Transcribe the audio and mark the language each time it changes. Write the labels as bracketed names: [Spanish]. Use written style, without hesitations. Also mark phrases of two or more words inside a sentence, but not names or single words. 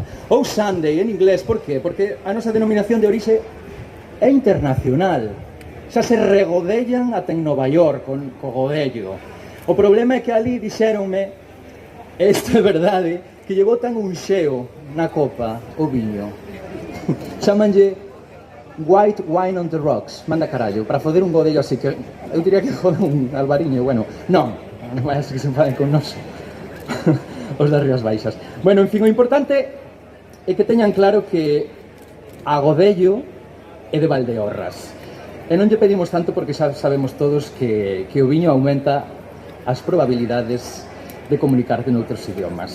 [Galician] Ou Sunday en inglés, por qué? Porque a nosa denominación de orixe é internacional. Xa se regodellan ata en Nova York co godello. O problema é que ali dixéronme, isto é verdade, que lle botan un xeo na copa o viño. Chámanlle [English] white wine on the rocks, [Galician] manda carallo, para foder un godello así que eu diría que joden un albariño, bueno, non vai a ser que se enfaden con nos os das Rías Baixas. Bueno, en fin, o importante é que teñan claro que a godello é de Valdeorras. E non lle pedimos tanto porque xa sabemos todos que o viño aumenta as probabilidades de comunicarte noutros idiomas.